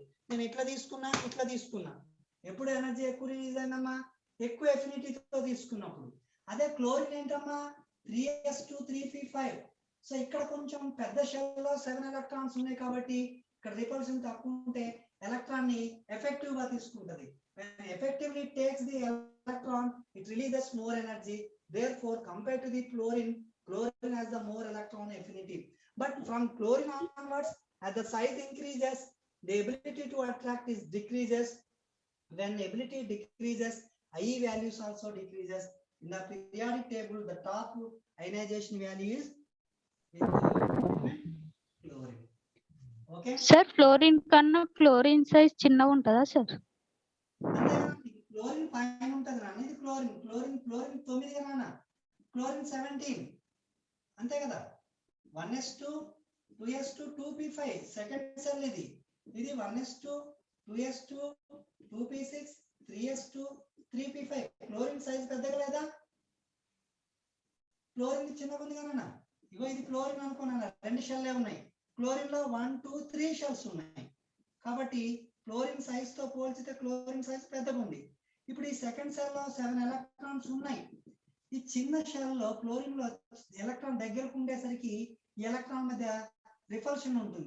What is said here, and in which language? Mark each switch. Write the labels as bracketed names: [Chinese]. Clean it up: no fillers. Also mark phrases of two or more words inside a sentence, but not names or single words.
[Telugu] నేను ఇట్లా తీసుకున్నా ఎప్పుడు ఎనర్జీ ఎక్కువ రిలీజ్ అయిందమ్మా? ఎక్కువ ఎఫినిటీతో తీసుకున్నప్పుడు. అదే క్లోరిన్ ఏంటమ్మా? 3s2 3p5. సో ఇక్కడ కొంచెం పెద్ద షెల్ లో 7 ఎలక్ట్రాన్స్ ఉన్నాయి కాబట్టి ఇక్కడ రిపల్షన్ తక్కువ ఉంటే ఎలక్ట్రాన్ ని ఎఫెక్టివ్ గా తీసుకుంటది. [English] When effectively takes the electron, it releases more energy. Therefore, compared to the chlorine has the more electron affinity. But from chlorine onwards, as the size increases, the ability to attract is decreases. When ability decreases, I values also decreases. In the periodic table, the top ionization value is chlorine. Okay. [Telugu] Sir, fluorine కన్నా chlorine size చిన్నగా ఉంటుందా సార్? అంతేనా? క్లోరిన్ పైన ఉంటది నాన్న, ఇది క్లోరిన్ 9 నాన్న. క్లోరిన్ 17 అంతే కదా. 1s2 2s2 2p5 [English] second cell [Telugu] ఇది 1s2 2s2 2p6 3s2 3p5 [English] chlorine size [Telugu] పెద్దగా లేదా? క్లోరిన్ చిన్నగా ఉంది కదా. ఇగో ఇది క్లోరిన్ అనుకున్నాను, 2 షెల్లే ఉన్నాయి. క్లోరిన్ లో 1 2 3 షెల్స్ ఉన్నాయి కాబట్టి [English] chlorine size [Telugu] తో పోల్చితే [English] chlorine size [Telugu] పెద్దగా ఉంది. ఇప్పుడు ఈ [English] second cell [Telugu] లో 7 ఎలక్ట్రాన్స్ ఉన్నాయి. ఈ చిన్న షెల్ లో క్లోరిన్ లో ఎలక్ట్రాన్ దగ్గరకు ఉండేసరికి ఈ ఎలక్ట్రాన్ మధ్య రిపల్షన్ ఉంటుంది.